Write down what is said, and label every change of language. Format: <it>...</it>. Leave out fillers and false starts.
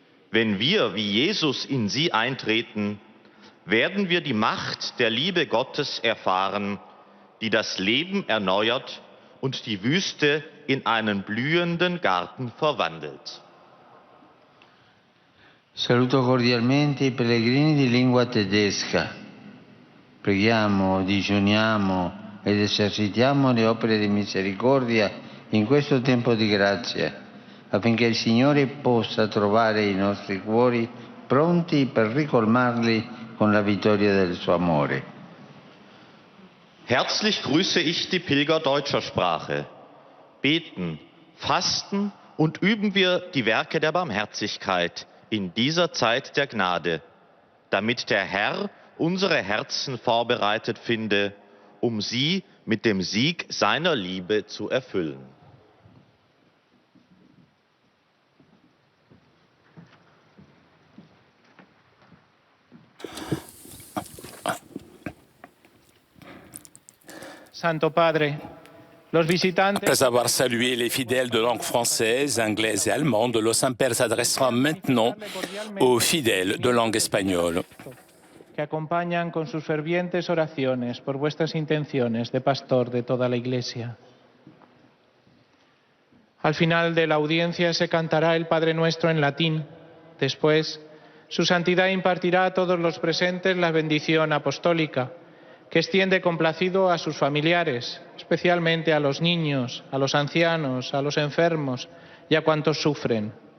<de>Wenn wir wie Jesus in sie eintreten, werden wir die Macht der Liebe Gottes erfahren, die das Leben erneuert und die Wüste in einen blühenden Garten verwandelt.</de> <it>Saluto cordialmente i pellegrini di lingua tedesca. Preghiamo, digiuniamo ed esercitiamo le opere di misericordia in questo tempo di grazia, affinché il Signore possa trovare i nostri cuori pronti per ricolmarli con la vittoria del suo amore.</it> <de>Herzlich grüße ich die Pilger deutscher Sprache. Beten, fasten und üben wir die Werke der Barmherzigkeit in dieser Zeit der Gnade, damit der Herr unsere Herzen vorbereitet finde, um sie mit dem Sieg seiner Liebe zu erfüllen.</de> <es>Santo Padre, Los visitantes</es> <fr>Après avoir salué les fidèles de langue française, anglaise et allemande, le Saint-Père s'adressera maintenant aux fidèles de langue espagnole.</fr> <es>que acompañan con sus fervientes oraciones por vuestras intenciones de pastor de toda la Iglesia. Al final de la audiencia se cantará el Padre Nuestro en latín. Después, Su Santidad impartirá a todos los presentes la bendición apostólica, que extiende complacido a sus familiares, especialmente a los niños, a los ancianos, a los enfermos y a cuantos sufren.</es>